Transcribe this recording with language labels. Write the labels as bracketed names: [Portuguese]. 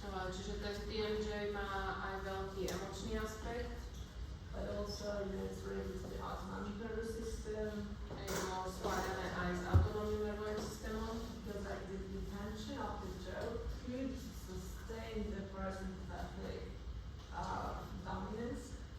[Slovak] Čiže ten TMJ má aj veľký emočný aspekt, [English] But also, you know, it's related to the autonomic nervous system, [Slovak] je to spájané aj s autonómnym nervovým systémom, [English] because like the tension of the jaw could sustain the parasympathetic dominance.